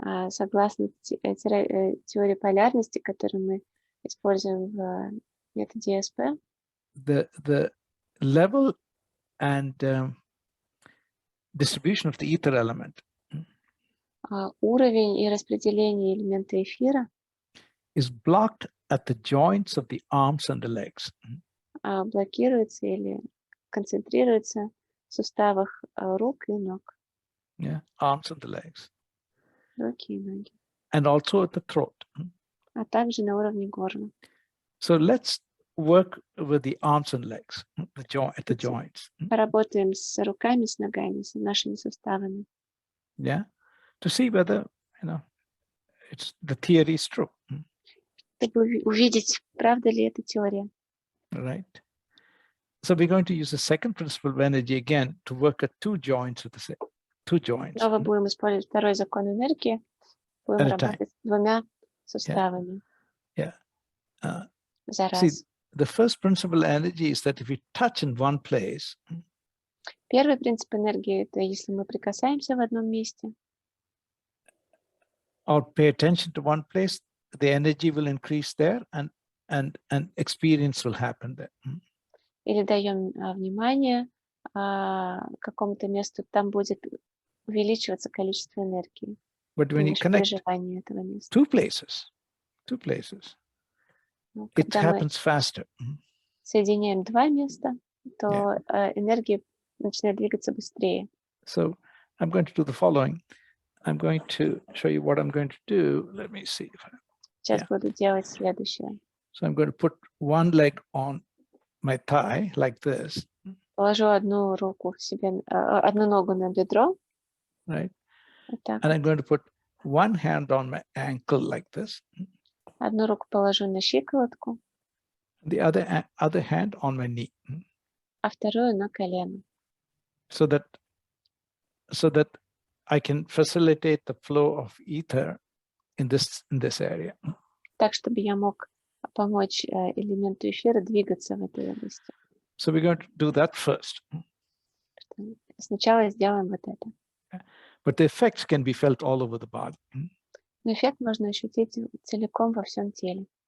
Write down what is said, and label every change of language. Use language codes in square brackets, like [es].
[ru] Согласно теории полярности, которую мы используем в методе ИСП, [en] the level and distribution of the ether element [ru] уровень и распределение элемента эфира [en] is blocked at the joints of the arms and the legs. [ru] Блокируется или концентрируется в суставах рук и ног. [en] Arms and the legs. [ru] Руки и ноги. [en] And also at the throat. [ru] А также на уровне горла. [en] So let's work with the arms and legs, at the joints. [ru] Поработаем с руками, с ногами, с нашими суставами. [en] To see whether, the theory is true. [ru] Чтобы увидеть, правда ли эта теория. [en] Right. So we're going to use the second principle of energy again to work at two joints with the same. Two joints. [ru] Снова будем использовать второй закон энергии. Будем работать с двумя суставами. За раз. [en] See, the first principle energy is that if we touch in one place. [ru] Первый принцип энергии — это если мы прикасаемся в одном месте. [en] Or pay attention to one place, the energy will increase there and experience will happen there. [ru] Или даем внимание какому-то месту, там будет увеличиваться количество энергии. [en] But when you connect two places, it happens faster. [ru] Соединяем два места, то энергия начинает двигаться быстрее. [en] So I'm going to do the following. I'm going to show you what I'm going to do. Let me see. [ru] Сейчас буду делать следующее. [en] So I'm going to put one leg on my thigh like this. [ru] Положу одну руку себе, одну ногу на бедро. [en] Right. And I'm going to put one hand on my ankle like this. [ru] Одну руку положу на щиколотку. [en] The other hand on my knee. [ru] А вторую на колено. [en] So that I can facilitate the flow of ether in this area. [ru] Так, чтобы я мог помочь элементу эфира двигаться в этой области. [en] So we're going to do that first. [ru] Сначала сделаем вот это. [en] But the effects can be felt all over the body. [ru] Но эффект можно ощутить целиком во всем теле.